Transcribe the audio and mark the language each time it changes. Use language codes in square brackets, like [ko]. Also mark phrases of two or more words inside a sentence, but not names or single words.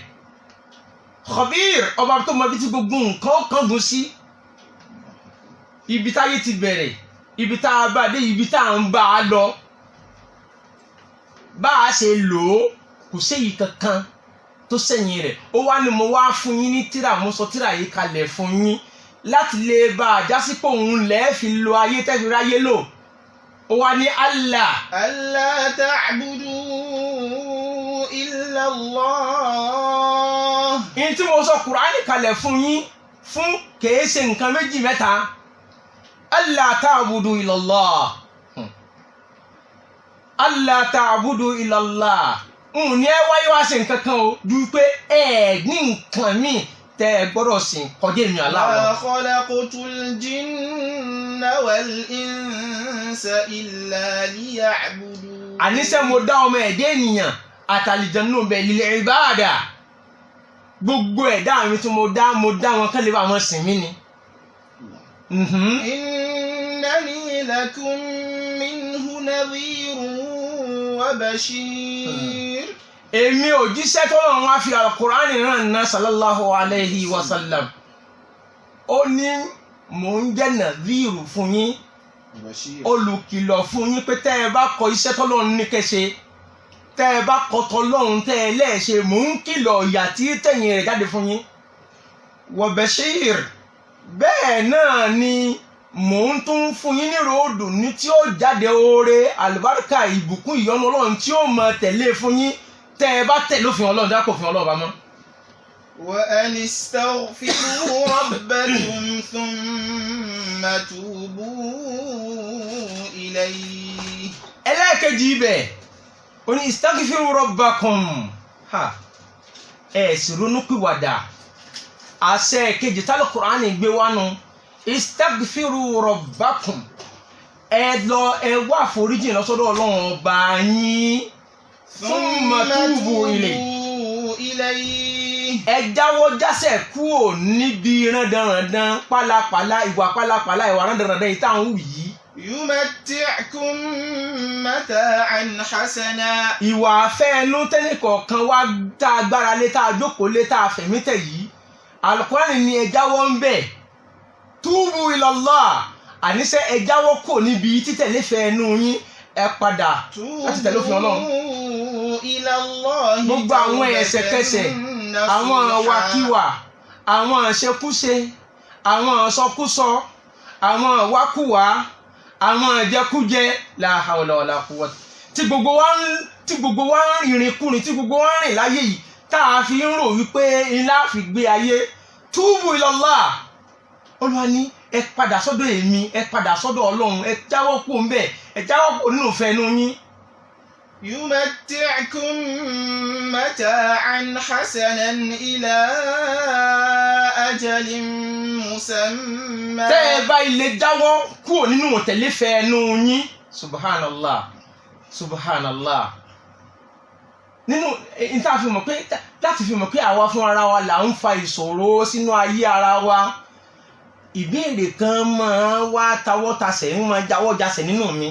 [yo] Khabir, ọba tó mọ ibi tí gbogbo nǹkan ó kángun sí, ibi táyé ti bẹ̀rẹ̀, ibi tá a bá dé, ibi tá a ń bá a lọ, bá a ṣe lò ó, kò séyìí kankan tó sẹ́yìn rẹ̀. Ó wá ní mo wá fún yín ní tírà, mo sọ tírà yìí kalẹ̀ fún yín láti lè bá a jásí pé òun lẹ́ẹ̀ fi lo ayé tẹ́ fi ráyé lò. Ó wá ní Allah [ar] تعبدوا إلا الله. [yo] In tí mo sọ Kùránì kalẹ̀ fún yín fún kìí ṣe nǹkan méjì mẹ́ta. [ar] الله تعبدوا إلا الله. الله تعبدوا إلا الله. [yo] Ní ẹ wáyé wá ṣe nǹkan kan o ju pé ẹ ní nǹkan míì tẹ́ ẹ gbọ́dọ̀ sìn kọjá èmi Allah. [ar] ما خلقت الجن والإنس إلا ليعبدون. [yo] Àníṣe mo dá ọmọ ẹ̀dá ènìyàn àtàlìjànnú bẹ̀ [ar] للعبادة. [yo] Gbogbo ẹ̀dá mi tí mo dá wọn kán lè bá wọn sìn mí ni. [ar] إنني لكم منه نذير وبشير. [yo] Èmi òjíṣẹ́ t'Ọlọ́run wá fi Al-Qur'ani rán ná [ar] صلى الله عليه وسلم. [yo] Ó ní mò ń jẹ́ nadhiru fún yín, olùkìlọ̀ fún yín pé tẹ́ ẹ bá kọ iṣẹ́ t'Ọlọ́run ní kẹ́ ṣe, tẹ́ ẹ bá kọ t'Ọlọ́run tẹ́ ẹ lẹ́ẹ̀ṣe, mò ń kìlọ̀ ìyà tí tẹ̀yìn rẹ̀ jáde fún yín. Wa bashir, bẹ́ẹ̀ náà ni mò ń tún fún yín ní ròdù ní tí ó jáde oore àlùbáríkà ìbùkún ìyọ́nú Ọlọ́run tí ó máa tẹ̀lé fún yín tẹ́ ẹ bá tẹ̀lé òfin Ọlọ́run dákò òfin Ọlọ́run bá mọ́. [ar] وأن استغفروا ربكم ثم توبوا إليه. [yo] Ẹlẹ́ẹ̀kejì ibẹ̀ ó ní [ar] استغفروا ربكم, [yo] ẹ sì ronúpìwàdà. Àṣẹ kejì tí Al-Qur'ani gbé wá nu, [ar] استغفروا ربكم, [yo] ẹ wá àforíjì lọ sọ́dọ̀ Ọlọ́run ọba yín. [ar] ثم توبوا إليه, [yo] ẹ jáwọ́ jásẹ̀ kúrò níbi rándanrandan pálapàla, ìwà pálapàla, ìwà rándanrandan yìí táwọn wù yìí. [ar] يمتعكم متاعا حسنا. [yo] Ìwà àfẹ́ẹnú tẹ́lẹ̀ kọ̀ọ̀kan wá tá a gbára lé, tá a jókòó lé, tá a fẹ̀mí tẹ̀ yìí. Al-Qur'ani ni ẹ jáwọ́ ń bẹ̀. [ar] توبوا إلى الله, [yo] àníṣe ẹ jáwọ́ kò níbi títẹ̀lé fẹ́ẹ̀nú yín, ẹ padà láti tẹ̀lé òfin Ọlọ́run. Gbogbo àwọn ẹ̀ṣẹ̀kẹ́ṣẹ̀, àwọn àwàkiwà, àwọn àṣekúṣe, àwọn àsọkúsọ, àwọn àwákùwà, àwọn àjẹkújẹ, [ar] لا حول ولا قوة, [yo] tí gbogbo wa ń rìnrìnkúrìn, tí gbogbo wa ń rìn láyé yìí tá a fi ń rò wípé ilá fi gbé ayé. [ar] توبوا إلى الله, [yo] Olúwa ní ẹ padà sọ́dọ̀ èmi, ẹ padà sọ́dọ̀ Ọlọ́run, ẹ jáwọ́ kúrò ńbẹ̀, ẹ jáwọ́ kúrò nínú ìfẹ́ inú yín. [ar] يمتعكم متاعا حسنا إلى أجل مسمى. [yo] Tẹ́ ẹ bá ilé jáwọ́ kúrò nínú òtẹ̀léfẹ́ inú yín. [ar] سبحان الله، سبحان الله. [yo] Nínú ìta fi mọ̀ pé láti fi mọ̀ pé àwa fún ara wa là ń fa ìṣòro sínú ayé ara wa. Ìbéèrè kan máa wá tawọ́tasẹ̀, ń máa jáwọ́ jasẹ̀ nínú mi.